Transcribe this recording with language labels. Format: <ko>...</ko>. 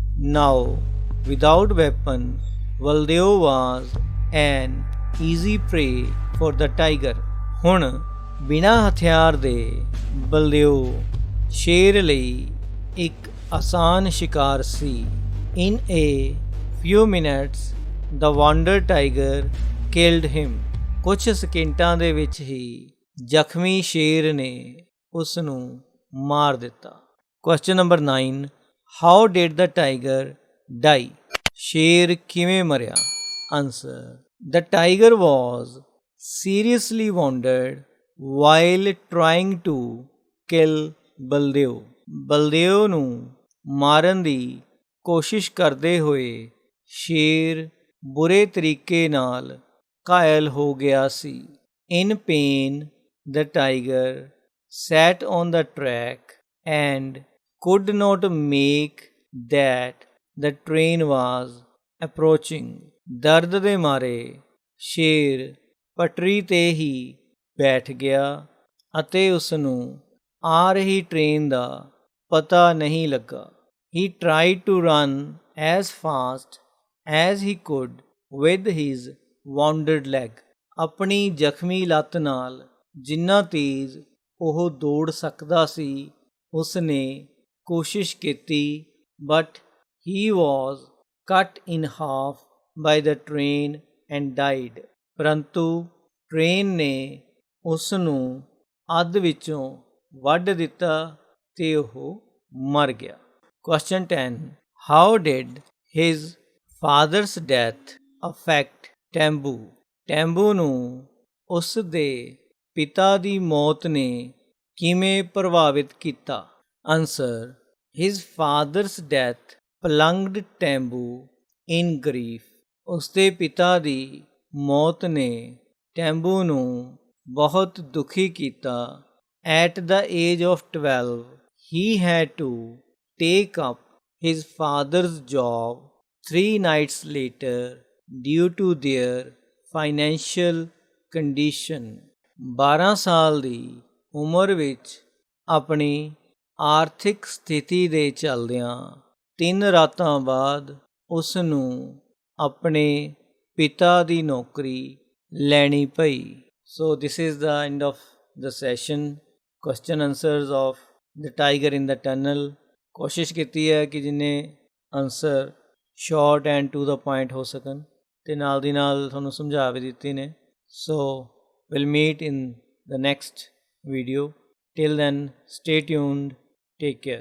<en>Now without weapon Baldev was an easy prey for the tiger.</en> <pa>ਹੁਣ ਬਿਨਾਂ ਹਥਿਆਰ ਦੇ ਬਲਦੇਵ ਸ਼ੇਰ ਲਈ ਇੱਕ ਆਸਾਨ ਸ਼ਿਕਾਰ ਸੀ।</pa> <en>In a few minutes the wonder tiger killed him.</en> <pa>ਕੁਝ ਸਕਿੰਟਾਂ ਦੇ ਵਿੱਚ ਹੀ ਜ਼ਖਮੀ ਸ਼ੇਰ ਨੇ ਉਸ ਨੂੰ ਮਾਰ ਦਿੱਤਾ।</pa> <en>Question number 9. How did the tiger die?</en> <pa>ਸ਼ੇਰ ਕਿਵੇਂ ਮਰਿਆ?</pa> <en>Answer: The tiger was seriously wounded while trying to kill Baldev.</en> <pa>Baldev ਨੂੰ ਮਾਰਨ ਦੀ ਕੋਸ਼ਿਸ਼ ਕਰਦੇ ਹੋਏ ਸ਼ੇਰ ਬੁਰੇ ਤਰੀਕੇ ਨਾਲ ਘਾਇਲ ਹੋ ਗਿਆ ਸੀ।</pa> <en>In pain, the tiger sat on the track and could not make that the train was approaching.</en> <pa>ਦਰਦ ਦੇ ਮਾਰੇ ਸ਼ੇਰ ਪਟਰੀ 'ਤੇ ਹੀ ਬੈਠ ਗਿਆ ਅਤੇ ਉਸ ਨੂੰ ਆ ਰਹੀ ਟ੍ਰੇਨ ਦਾ ਪਤਾ ਨਹੀਂ ਲੱਗਾ।</pa> <en>He tried to run as fast as he could with his wounded leg.</en> <pa>ਆਪਣੀ ਜ਼ਖਮੀ ਲੱਤ ਨਾਲ ਜਿੰਨਾ ਤੇਜ਼ ਉਹ ਦੌੜ ਸਕਦਾ ਸੀ ਉਸ ਨੇ ਕੋਸ਼ਿਸ਼ ਕੀਤੀ,</pa> <en>but he was cut in half by the train and died.</en> <pa>ਪਰੰਤੂ ਟ੍ਰੇਨ ਨੇ ਉਸ ਨੂੰ ਅੱਧ ਵਿੱਚੋਂ ਵੱਢ ਦਿੱਤਾ ਤੇ ਉਹ ਮਰ ਗਿਆ।</pa> <en>Question 10. How did his father's death affect Tembu?</en> <pa>ਟੈਂਬੂ ਨੂੰ ਉਸ ਦੇ ਪਿਤਾ ਦੀ ਮੌਤ ਨੇ ਕਿਵੇਂ ਪ੍ਰਭਾਵਿਤ ਕੀਤਾ?</pa> <en>Answer: His father's death plunged Tembu in grief.</en> <pa>ਉਸ ਦੇ ਪਿਤਾ ਦੀ ਮੌਤ ਨੇ ਟੈਂਬੂ ਨੂੰ ਬਹੁਤ ਦੁਖੀ ਕੀਤਾ।</pa> <en>At the age of 12, he had to take up his father's job 3 nights later due to their financial condition</en> <pa>12 ਸਾਲ ਦੀ ਉਮਰ ਵਿੱਚ ਆਪਣੀ ਆਰਥਿਕ ਸਥਿਤੀ ਦੇ ਚੱਲਦਿਆਂ 3 ਰਾਤਾਂ ਬਾਅਦ ਉਸ ਨੂੰ ਆਪਣੇ ਪਿਤਾ ਦੀ ਨੌਕਰੀ ਲੈਣੀ ਪਈ।</pa> <en>So this is the end of the session, question answers of the tiger in the tunnel.</en> <pa>ਕੋਸ਼ਿਸ਼ ਕੀਤੀ ਹੈ ਕਿ ਜਿੰਨੇ answer</pa> <en>short and to the point</en> <pa>ਹੋ ਸਕਣ ਅਤੇ ਨਾਲ ਦੀ ਨਾਲ ਤੁਹਾਨੂੰ ਸਮਝਾ ਵੀ ਦਿੱਤੇ ਨੇ।</pa> <en>So will meet in the next video. Till then, stay tuned. Take care.</en>